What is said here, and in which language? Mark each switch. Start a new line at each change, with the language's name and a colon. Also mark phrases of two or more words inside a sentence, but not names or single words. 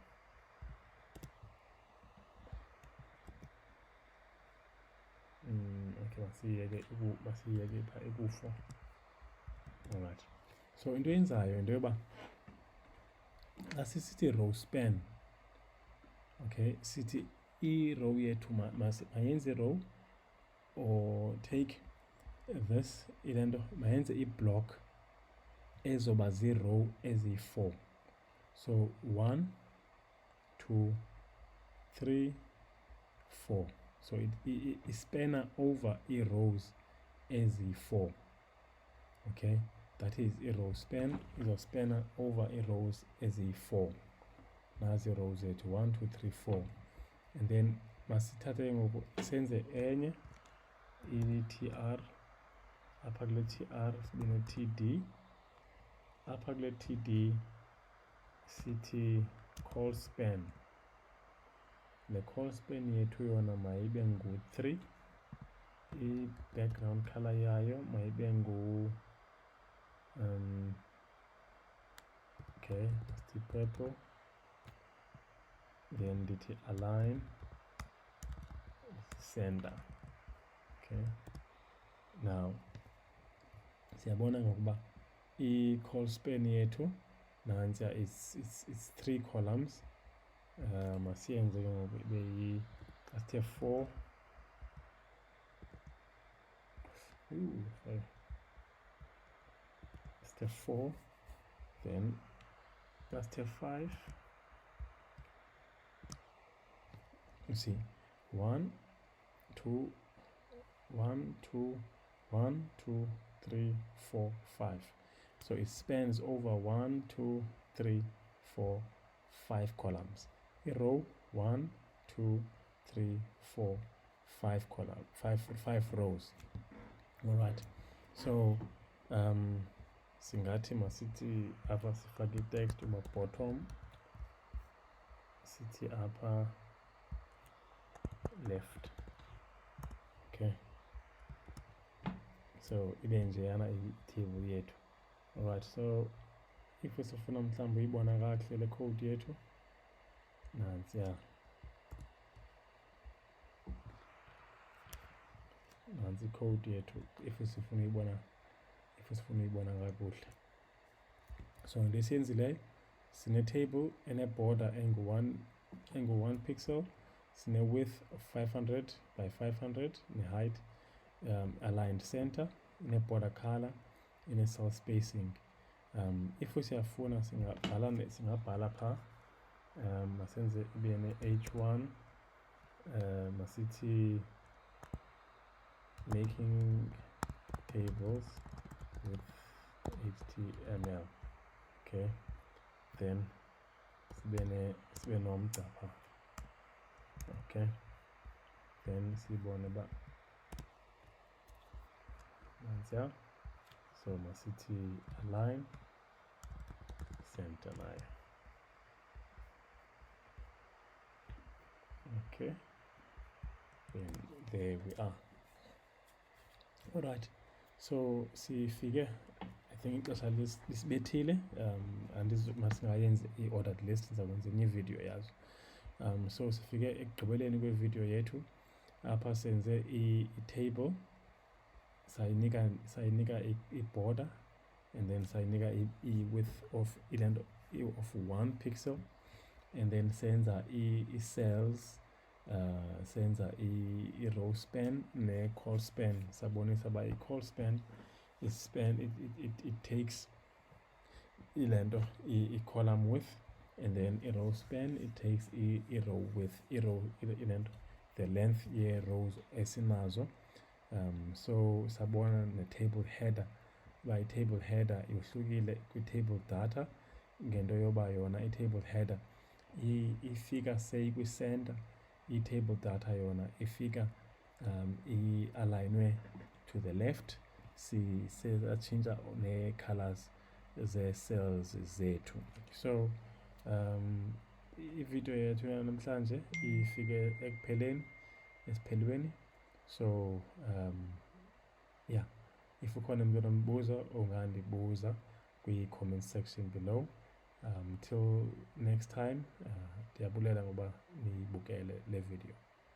Xhosa: Okay, masiyeke phaa eku-4.
English: Alright, so
Xhosa: into eyenzayo into yoba xa sisithi
English: row span,
Xhosa: okay, sithi i-row yethu mayenze i-row
English: or take this,
Xhosa: ile nto mayenze i-block ezoba zii-row eziyi-4.
English: So 1, 2, 3, 4.
Xhosa: So ispana over ii-rows eziyi-4.
English: Okay, that is
Xhosa: i-
English: row span
Xhosa: izospana over ii-rows eziyi-4. Nazi ii-rows zethu 1, 2, 3, 4.
English: And then
Xhosa: masithathe ke ngoku senze enye i-tr, apha kule tr sibe ne-td, apha kule td sithi
English: call span.
Xhosa: Le
English: call span
Xhosa: yethu yona mayibe ngu-3, i-
English: background colour
Xhosa: yayo mayibe ngu okay, sithi purple, then ndithi
English: align center. Okay, now
Xhosa: siyabona ngokuba i-
English: call span
Xhosa: yethu nantsiya
English: it's 3 columns.
Xhosa: Masiyenze ke ngoku ibe asithe 4, sorry, asithe 4, then asithe 5.
English: You see 1, 2, 1, 2, 1, 2, 3, 4, 5. So it spans over 1, 2, 3, 4, 5 columns. A row 1, 2, 3, 4, 5 columns, 5 rows. All right, so
Xhosa: singathi masithi apha sifake i-text uba bottom, sithi apha left.
English: Okay, so
Xhosa: ibe njeyana i-table yethu.
English: Alright, so if
Xhosa: sifuna mhlawumbi uyibona kakuhle le code yethu nantsiya. nansi code yethu if sifuna uyibona kakuhle. So into esiyenzileyo, sine-table ene-border engu-1 pixel, sine-
English: width of 500 by 500,
Xhosa: ne-
English: height aligned center,
Xhosa: ine-
English: border color,
Xhosa: ine-
English: cell spacing.
Xhosa: If siyafuna singabhala pha, masenze ibe ne-H1, masithi
English: making tables with HTML. Okay, then
Xhosa: sibe nomgca pha.
English: Okay, then
Xhosa: sibone ba nansiya. So masithi
English: align center
Xhosa: nayo.
English: Okay, then there we are. All right, so
Xhosa: sifike,
English: I think
Xhosa: ixesha lisibethile, masingayenzi i-
English: ordered list,
Xhosa: sizakwenza enye video yazo. So sifike ekugqibeleni kwevideo yethu. Apha senze i-table, sayinika i-border,
English: and then
Xhosa: sayinika i-
English: width of 1 pixel, and then
Xhosa: senza i-cells, senza i-
English: row span
Xhosa: ne-
English: call span.
Xhosa: Sabonisa ba i-
English: call span it takes
Xhosa: ilento i-
English: column width, and then
Xhosa: i-
English: row span it takes
Xhosa: i-
English: row width,
Xhosa: ilento
English: the length
Xhosa: ye-rows esinazo. So sabona ne-
English: table header,
Xhosa: ba i-
English: table header
Xhosa: yohlukile kwi-
English: table data,
Xhosa: ngento yoba yona i-
English: table header
Xhosa: ifika say kwi-center, i-
English: table data
Xhosa: yona ifika i-alignwe
English: to the left.
Xhosa: Siyatshintsha ne-colors ze-cells zethu. So ivideo yethu yanamhlanje ifike esiphelweni.
English: So yeah, if
Xhosa: ukhona umuntu onombuzo ungandibuza kwi-
English: comment section below. Till next time,
Xhosa: ndiyabulela ngoba niyibukele le video.